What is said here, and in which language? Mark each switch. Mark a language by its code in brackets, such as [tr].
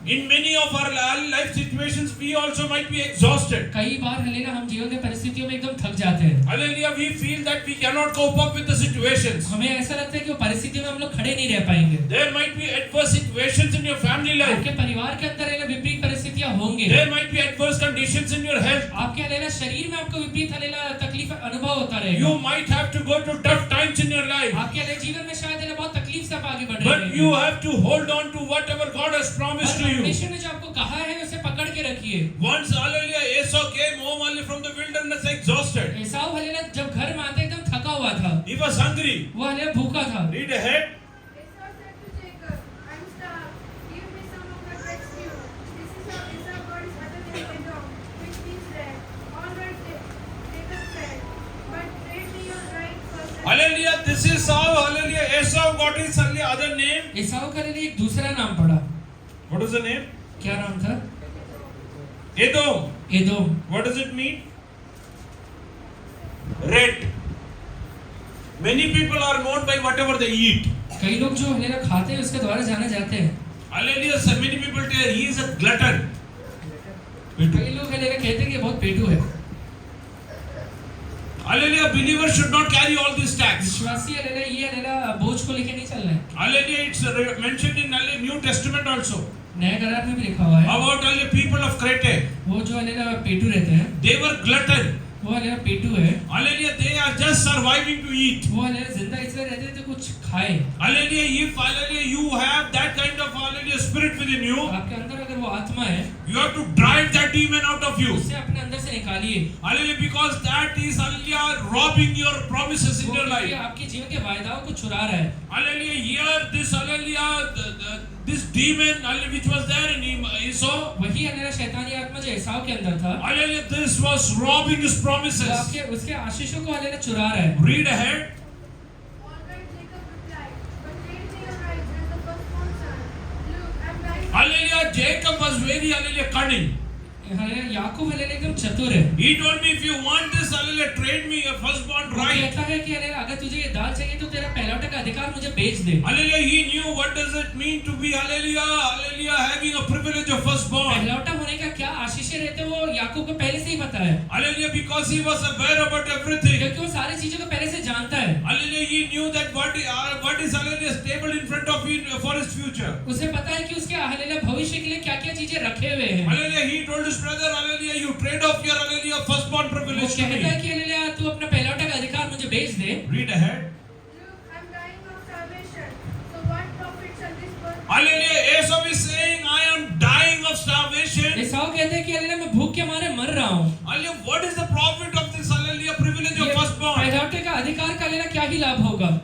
[en] In many of our life situations, we also might be exhausted. [hi] कई बार hallelujah हम जीवन के परिस्थितियों में एकदम थक जाते हैं। [en] Hallelujah, we feel that we cannot cope up with the situations. [hi] हमें ऐसा लगता है कि वो परिस्थितियों में हम लोग खड़े नहीं रह पाएंगे। [en] There might be adverse situations in your family life. [hi] आपके परिवार के अंदर हालेलुया विपरीत परिस्थितियां होंगे। [en] There might be adverse conditions in your health. [hi] आपके हालेलुया शरीर में आपको विपरीत हालेलुया तकलीफ अनुभव होता रहेगा। [en] You might have to go to tough times in your life. [hi] आपके हालेलुया जीवन में शायद हालेलुया बहुत तकलीफ से आप आगे बढ़ रहे हैं। [en] But you have to hold on to whatever God has promised to you. [hi] परमेश्वर ने जो आपको कहा है उसे पकड़ के रखिए। [en] Once, hallelujah, Esau came home only from the wilderness exhausted. [hi] Esau hallelujah जब घर में आता एकदम थका हुआ था। [en] He was hungry. [hi] वो हालेलुया भूखा था। [en] Read ahead. Esau said to Jacob, I'm starved. Give me some of your best stew. This is how Esau got his other name Edom, which means red. All right, Jacob said, but trade me your right first. Hallelujah, this is how, hallelujah, Esau got his other name. [hi] एसाव का hallelujah एक दूसरा नाम पड़ा। [en] What is the name? [hi] क्या नाम था? [en] Edom. [hi] Edom. [en] What does it mean? Red. Many people are known by whatever they eat. [hi] कई लोग जो हालेलुया खाते हैं उसके द्वारा जाने जाते हैं। [en] Hallelujah, so many people tell he is a glutton. [hi] कई लोग हालेलुया कहते हैं कि बहुत पेटू है। [en] Hallelujah, believers should not carry all these tags. [hi] विश्वासी हालेलुया ये हालेलुया बोझ को लेके नहीं चलना है। [en] Hallelujah, it's mentioned in New Testament also. [hi] नए करार में भी लिखा हुआ है। [en] About hallelujah, people of Crete. [hi] वो जो हालेलुया पेटू रहते हैं, [en] They were glutton. [hi] वो हालेलुया पेटू है। [en] Hallelujah, they are just surviving to eat. [hi] वो हालेलुया जिंदा इसलिए रहते थे तो कुछ खाए। [en] Hallelujah, if hallelujah you have that kind of hallelujah spirit within you, [hi] आपके अंदर अगर वो आत्मा है, [en] you have to drive that demon out of you. [hi] उसे अपने अंदर से निकालिए। [en] Hallelujah, because that is hallelujah robbing your promises in [hi] वो [en] your life. [hi] क्योंकि आपके जीवन के वायदाओं को चुरा रहा है। [en] Hallelujah, here this hallelujah this demon hallelujah which was there in Esau. [hi] वही हालेलुया शैतानी आत्मा जो एसाव के अंदर था, [en] Hallelujah, this was robbing his [hi] वो [en] promises. [hi] आपके उसके आशीषों को हालेलुया चुरा रहा है। [en] Read ahead. All right, Jacob replied, but trade me your right as the firstborn son. Look, I'm dying. Hallelujah, Jacob was very hallelujah cunning. [hi] Hallelujah Yakub hallelujah एकदम चतुर है। [en] He told me if you want this hallelujah trade me your firstborn [hi] वो [en] right. [hi] कहता है कि hallelujah अगर तुझे ये दाल चाहिए तो तेरा पहलौठा का अधिकार मुझे बेच दे। [en] Hallelujah, he knew what does it mean to be hallelujah having a privilege of firstborn. [hi] पहलौठा होने का क्या आशीषें रहते हैं वो याकूब को पहले से ही पता है। [en] Hallelujah, because he was aware about everything. [hi] क्योंकि वो सारी चीजों को पहले से जानता है। [en] Hallelujah, he knew that what is hallelujah stable in front of him for his future. [hi] उसे पता है कि उसके हालेलुया भविष्य के लिए क्या-क्या चीजें रखे हुए हैं। [en] Hallelujah, he told his brother hallelujah you trade off your hallelujah firstborn [hi] वो [en] privilege to [hi] कहता है [en] me. [hi] कि हालेलुया तू अपना पहलौठा का अधिकार मुझे बेच दे। [en] Read ahead. Look, I'm dying of starvation. So what profit shall this birth? Hallelujah, Esau is saying I am dying of starvation. [hi] एसाव कहते हैं कि हालेलुया मैं भूख के मारे मर रहा हूँ। [en] Hallelujah, what is the profit of this hallelujah privilege of [hi] ये [en] firstborn? [hi] पहलौठे का अधिकार का हालेलुया क्या ही लाभ होगा।